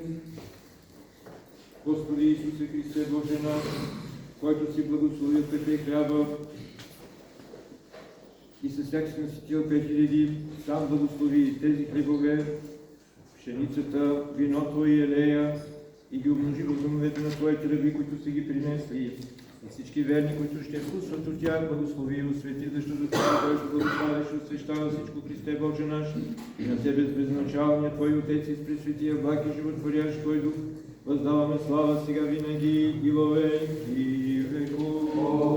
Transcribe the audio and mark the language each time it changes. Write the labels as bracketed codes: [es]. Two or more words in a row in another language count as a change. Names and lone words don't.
[bg] Господи Исусе Христе, Боже наш, който си благословил пете хляба и със всяк си наситил 5000, сам благослови тези хлебове, пшеницата, виното и елея и ги умножи в домовете на Твоите раби, които са ги принесли. И всички верни, които ще вкусват от тях, благослови и освети, защото Това, който благославиш и освещава всичко, Христе Боже наш, и на Тебе с безначалния Твой Отец и с пресветия благ и животворящ Твой Дух, въздаваме слава сега винаги и във веки веков.